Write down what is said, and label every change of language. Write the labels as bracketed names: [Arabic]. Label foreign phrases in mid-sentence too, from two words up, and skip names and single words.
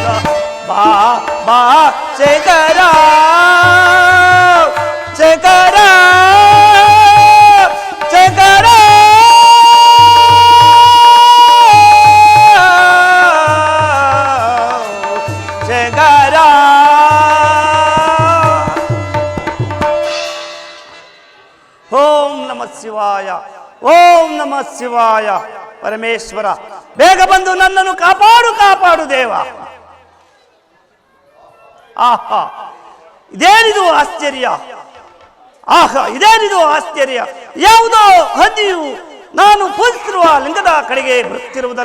[Kannada] ಬಾ ಶಂಕರ, ಶಂಕರ, ಶಂಕರ. ಶಂಕರ. [Sanskrit] ಓಂ ನಮಃ ಶಿವಾಯ. ಓಂ ನಮಃ ಶಿವಾಯ. [Kannada] ಪರಮೇಶ್ವರ, ಬೇಗ ಬಂದು ನನ್ನನ್ನು ಕಾಪಾಡು, ಕಾಪಾಡು ದೇವ. ಆಹಾ, ಇದೇನಿದು ಆಶ್ಚರ್ಯ! ಆಹಾ, ಇದೇನಿದು ಆಶ್ಚರ್ಯ! ಯಾವುದೋ ಹದ್ದಿಯು ನಾನು ಪೂಜಿಸಿರುವ ಲಿಂಗದ ಕಡೆಗೆ ಬರುತ್ತಿರುವುದಲ್ಲ.